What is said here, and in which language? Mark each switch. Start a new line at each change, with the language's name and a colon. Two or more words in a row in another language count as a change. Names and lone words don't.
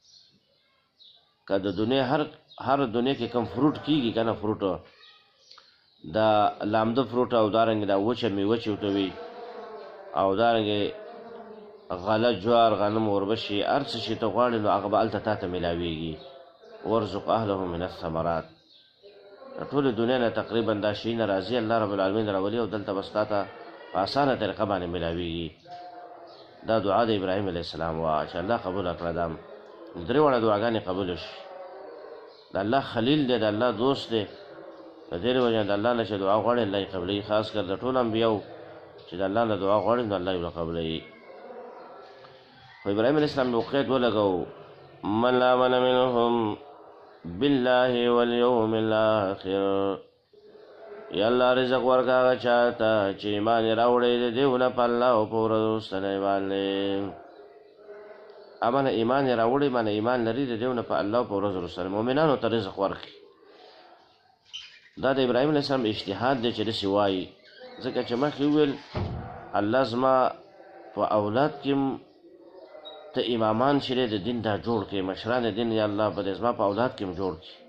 Pashto: که د دنیا هر دنیا کې کوم فروټ کېږي که نه فروټ دا لامده فروټ او دارنګې دا وچه میوه چې ورته وي او دارنګې غله جوار غنم وربشي هر څه چې ته غواړې نو هغه به هلته تا ته میلاویږي.
Arabic: وارزق اهله من الثمرات،
Pashto: د ټولې دنیا نه تقریبا دا شیونه راځي
Arabic: الله رب العالمین
Pashto: راولي او دلته بس تا ته په اسانه طریقه باندې میلاویږي. دا دعا د ابراهیم
Arabic: علیه السلام
Pashto: وه چې الله قبوله کړه. دا درې واړه دعاګانې قبوله شي. د الله خلیل دی، د الله دوست دی، د دې وجه نه د الله نه چې دعا غواړي الله یې قبلوي. خاص کر د ټولو انبیاو چې د الله نه دعا غواړي نو الله یې قبلوي. خو ابراهیم
Arabic: علیه السلام
Pashto: یو قید ولګو
Arabic: من آمن منهم بالله والیوم الاخر،
Pashto: یا الله رزق ورکړه هغه چا ته چې ایمان یې راوړی د دې نه په الله او په ورځ وروستنۍ باندې. امانه ایمان یې راوړی مانه ایمان لري د دې نه په الله او په ورځ وروستنۍ مؤمنانو ته رزق ورکړي. دا د ابراهیم
Arabic: علیه السلام
Pashto: اجتهاد دی چې داسې وایي، ځکه چې مخکې وویل الله زما په اولاد کې ته امامان چې د دین دا جوړ کړي، مشران دین یا الله په دې زما په اولاد کې هم جوړ کړي.